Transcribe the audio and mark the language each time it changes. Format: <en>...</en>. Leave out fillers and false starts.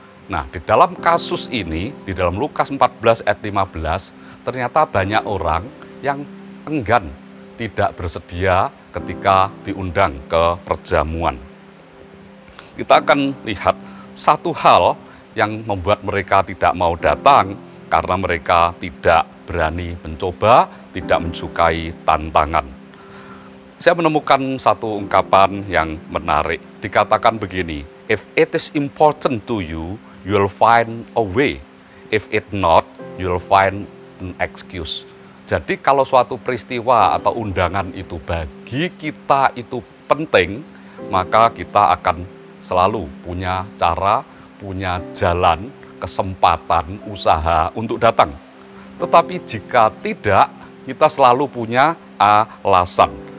<id>Nah, di dalam kasus ini, di dalam Lukas 14 ayat 15, ternyata banyak orang yang enggan, tidak bersedia ketika diundang ke perjamuan. Kita akan lihat satu hal yang membuat mereka tidak mau datang, karena mereka tidak berani mencoba, tidak menyukai tantangan. Saya menemukan satu ungkapan yang menarik. Dikatakan begini,</id> <en>"If it is important to you, you'll find a way. If it not, you'll find an excuse."</en> <id>Jadi kalau suatu peristiwa atau undangan itu bagi kita itu penting, maka kita akan selalu punya cara, punya jalan, kesempatan, usaha untuk datang. Tetapi jika tidak, kita selalu punya alasan.</id>